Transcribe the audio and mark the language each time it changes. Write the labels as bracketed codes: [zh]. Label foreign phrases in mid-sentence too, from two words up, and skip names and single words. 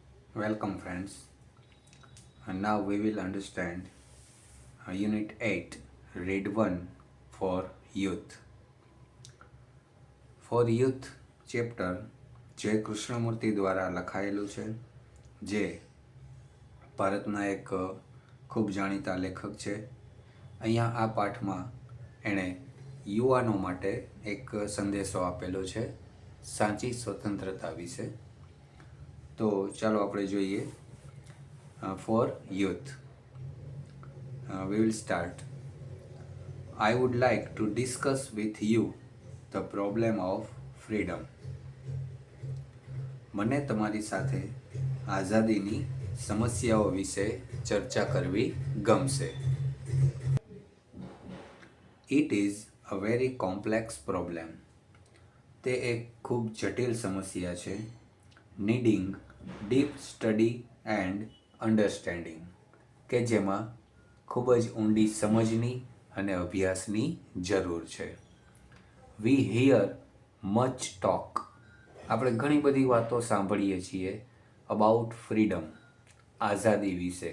[en] Welcome, friends. And now we will understand Unit 8, Read 1 for Youth. [gu] For Youth ચેપ્ટર જે કૃષ્ણમૂર્તિ દ્વારા લખાયેલું છે, જે ભારતના એક ખૂબ જાણીતા લેખક છે. અહીંયા આ પાઠમાં એણે યુવાનો માટે એક સંદેશો આપેલો છે સાચી સ્વતંત્રતા વિશે. તો ચાલો આપણે જોઈએ. [en] For youth, we will start. I would like to discuss with you the problem of freedom. [gu] મને તમારી સાથે આઝાદીની સમસ્યાઓ વિશે ચર્ચા કરવી ગમશે. [en] It is a very complex problem. [gu] તે એક ખૂબ જટિલ સમસ્યા છે. [en] Needing deep study and understanding, [gu] કે જેમાં ખૂબ જ ઊંડી સમજની અને અભ્યાસની જરૂર છે. [en] We hear much talk. [gu] આપણે ઘણી બધી વાતો સાંભળીએ છીએ [en] about freedom, [gu] આઝાદી વિશે.